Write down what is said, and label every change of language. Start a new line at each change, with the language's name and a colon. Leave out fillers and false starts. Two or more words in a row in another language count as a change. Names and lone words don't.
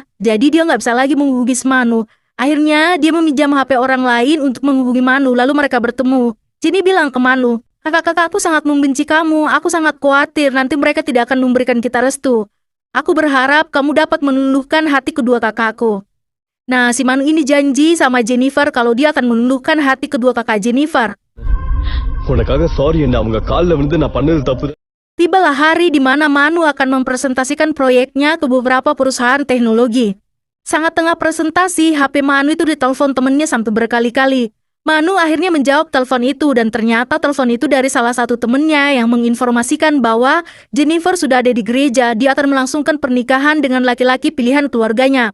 Indonesian: Jadi dia nggak bisa lagi menghubungi si Manu. Akhirnya, dia meminjam HP orang lain untuk menghubungi Manu, lalu mereka bertemu. Jenny bilang ke Manu, kakak-kakakku sangat membenci kamu, aku sangat khawatir nanti mereka tidak akan memberikan kita restu. Aku berharap kamu dapat meluluhkan hati kedua kakakku. Nah, si Manu ini janji sama Jennifer kalau dia akan meluluhkan hati kedua kakak Jennifer.
Tamil: உனக்காக சாரி என்ன அவங்க கால்ல விழுந்து நான் பண்ணது தப்பு.
Indonesian: Tibalah hari di mana Manu akan mempresentasikan proyeknya ke beberapa perusahaan teknologi. Sangat tengah presentasi, HP Manu itu ditelepon temannya sampai berkali-kali. Manu akhirnya menjawab telepon itu dan ternyata telepon itu dari salah satu temannya yang menginformasikan bahwa Jennifer sudah ada di gereja, dia akan melangsungkan pernikahan dengan laki-laki pilihan keluarganya.